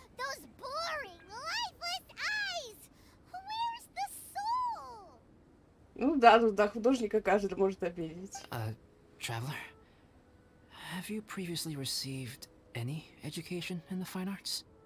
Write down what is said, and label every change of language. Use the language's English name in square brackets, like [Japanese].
[English] Those boring, lifeless eyes! Where's the soul? [Russian] Ну да, ну да, художника каждый может обидеть. [English] Traveler, have you previously received any education in the fine arts?